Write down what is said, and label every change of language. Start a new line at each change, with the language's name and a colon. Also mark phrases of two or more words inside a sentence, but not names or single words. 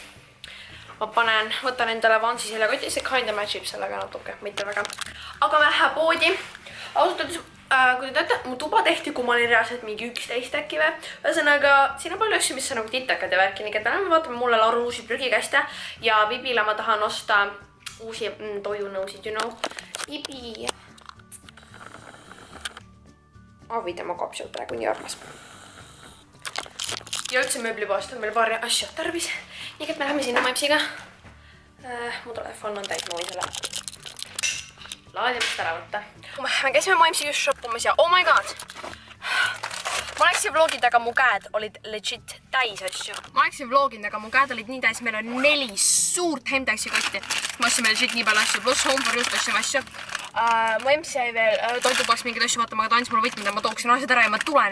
Estonian: Ma võtan endale Vansi seljakoti, see
English: kinda matchib
Estonian: sellega natuke, mitte väga. Aga me läheme poodi. Ausalt öeldes, kui te teate, mu tuba tehti, kui ma olin reaalselt mingi 11 äkki või. Ühesõnaga, siin on palju asju, mis on nagu titakad ja värki, nii et me läheme vaatame mulle Lauru uusi prügikäste ja Bibile ma tahan osta uusi toiunõusid,
English: you know.
Estonian: Bibi. Avi tema kapsul praegu nii armas. Ja üldse mööblipoest on meil paari asja tarvis. Nii et me läheme sinna maipsiga. Mu telefon on täis, ma võin selle laadimast ära võtta. Me käisime maipsi just shoppumas ja
English: oh my god!
Estonian: Ma läksin vlogid, aga mu käed olid legit täis asju. Ma läksin vlogid, aga mu käed olid nii täis, meil on 4 suurt Hemtexi kotti. Ma ostsin legit nii palju asju, pluss Home for You'st ostsin asju. Mu emps jäi veel toidupaks mingeid asju vaatama, aga ta andis mulle võtmed ja ma tooksin asjad ära ja ma tulen.